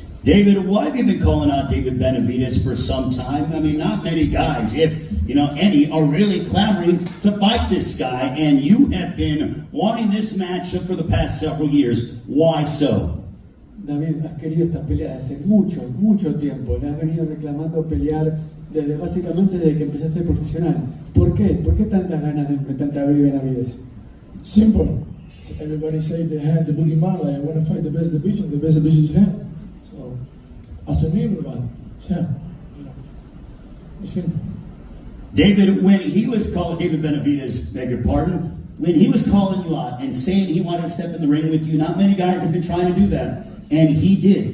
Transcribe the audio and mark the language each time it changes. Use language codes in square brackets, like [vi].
[en] David, why have you been calling out David Benavidez for some time? I mean, not many guys, if you know any, are really clamoring to fight this guy, and you have been wanting this matchup for the past several years. Why so? [es] David, has querido esta pelea hace mucho, mucho tiempo. Le has venido reclamando pelear básicamente desde que empezaste a ser profesional. ¿Por qué? ¿Por qué tantas ganas de enfrentarte a David Benavidez? [en] Simple. So everybody say they had the boogeyman, like I want to fight the best division is him. So after me, everybody, it's him. It's simple. David, when he was calling, David Benavidez, beg your pardon, when he was calling you out and saying he wanted to step in the ring with you, not many guys have been trying to do that. And he did.